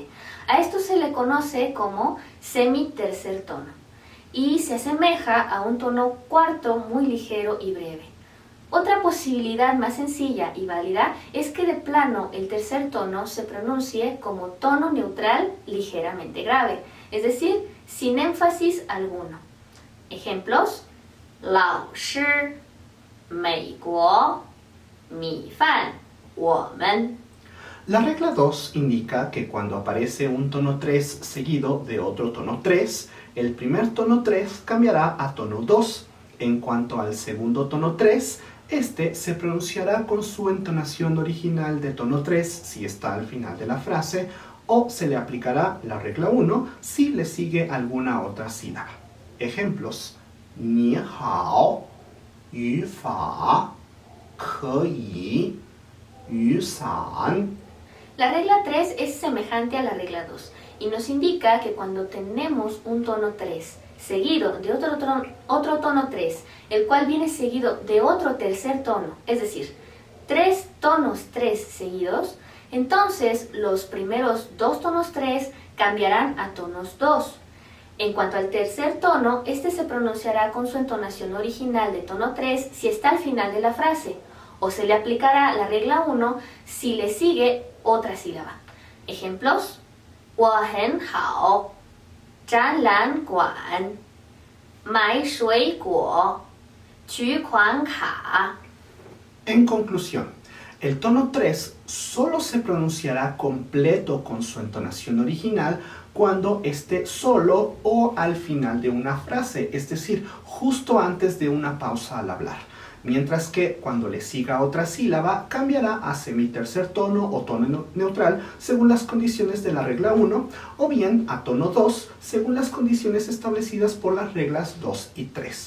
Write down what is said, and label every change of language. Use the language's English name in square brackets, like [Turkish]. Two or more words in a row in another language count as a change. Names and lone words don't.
[Spanish] A esto se le conoce como semi-tercer tono y se asemeja a un tono cuarto muy ligero y breve. Otra posibilidad más sencilla y válida es que de plano el tercer tono se pronuncie como tono neutral ligeramente grave, es decir, sin énfasis alguno. Ejemplos: [Chinese] 老师美国米饭我们 [Spanish] La regla 2 indica que cuando aparece un tono 3 seguido de otro tono 3, el primer tono 3 cambiará a tono 2. En cuanto al segundo tono 3, este se pronunciará con su entonación original de tono 3 si está al final de la frase, o se le aplicará la regla 1 si le sigue alguna otra sílaba. Ejemplos: [Chinese] 你好, 语法, 可以, 雨伞. [Spanish] La regla 3 es semejante a la regla 2 y nos indica que cuando tenemos un tono 3 seguido de otro tono 3, el cual viene seguido de otro tercer tono, es decir, 3 tonos 3 seguidos, entonces los primeros 2 tonos 3 cambiarán a tonos 2. En cuanto al tercer tono, este se pronunciará con su entonación original de tono 3 si está al final de la frase, o se le aplicará la regla 1 si le sigue otra sílaba. Ejemplos: [Chinese] 我很好, 展览馆, 买水果, 取款卡. [Spanish] En conclusión, el tono 3 solo se pronunciará completo con su entonación original cuando esté solo o al final de una frase, es decir, justo antes de una pausa al hablar. Mientras que cuando le siga otra sílaba cambiará a semitercer tono o tono neutral según las condiciones de la regla 1, o bien a tono 2 según las condiciones establecidas por las reglas 2 y 3.